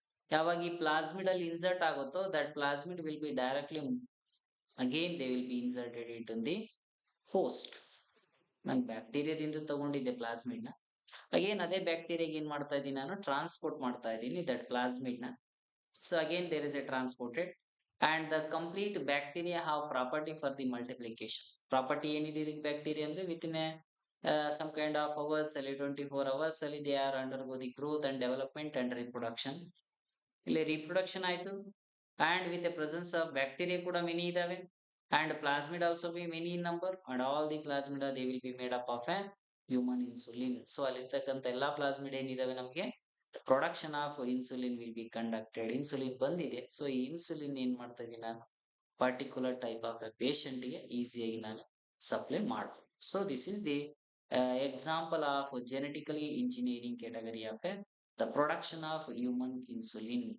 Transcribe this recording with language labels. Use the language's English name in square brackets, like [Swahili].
[Kannada] ಯಾವಾಗ ಈ ಪ್ಲಾಸ್ಮಿಡ್ ಅಲ್ಲಿ ಇನ್ಸರ್ಟ್ ಆಗುತ್ತೋ [English] That plasmid will be directly again they will be inserted it in the host. [Kannada] ನಾನು ಬ್ಯಾಕ್ಟೀರಿಯಾದಿಂದ ತಗೊಂಡಿದ್ದೆ ಪ್ಲಾಸ್ಮಿಡ್ ನ, ಅಗೇನ್ ಅದೇ ಬ್ಯಾಕ್ಟೀರಿಯಾಗೆ ಏನ್ ಮಾಡ್ತಾ ಇದ್ದೀನಿ ನಾನು ಟ್ರಾನ್ಸ್ಪೋರ್ಟ್ ಮಾಡ್ತಾ ಇದ್ದೀನಿ ದಟ್ ಪ್ಲಾಸ್ಮಿಡ್ ನ. [English] So again there is a transported and the complete bacteria have property for the multiplication. Property [Kannada] ಏನಿದೆ ಇದಕ್ಕೆ ಬ್ಯಾಕ್ಟೀರಿಯಾ ಅಂದ್ರೆ [English] within a some kind of hours ಅಲ್ಲಿ 24 hours ಅಲ್ಲಿ they are undergo the growth and development and reproduction. [Kannada] ಇಲ್ಲಿ reproduction ಆಯ್ತು [English] and with the presence of bacteria ಕೂಡ many ಇದಾವೆ and plasmid also be many in number and all the plasmida they will be made up of a human insulin. [Kannada] So ಅಲ್ಲಿರ್ತಕ್ಕಂಥ ಎಲ್ಲಾ plasmid ಏನಿದಾವೆ ನಮಗೆ [English] Production of insulin will be conducted. [Kannada] Insulin ಬಂದಿದೆ, so ಈ insulin ಏನ್ ಮಾಡ್ತಾ ಇದ್ದೀನಿ ನಾನು particular type of patient ಗೆ ಈಸಿಯಾಗಿ ನಾನು ಸಪ್ಲೈ ಮಾಡ್ಬೋದು. [English] So this is the example of genetically engineering category of the production of human insulin.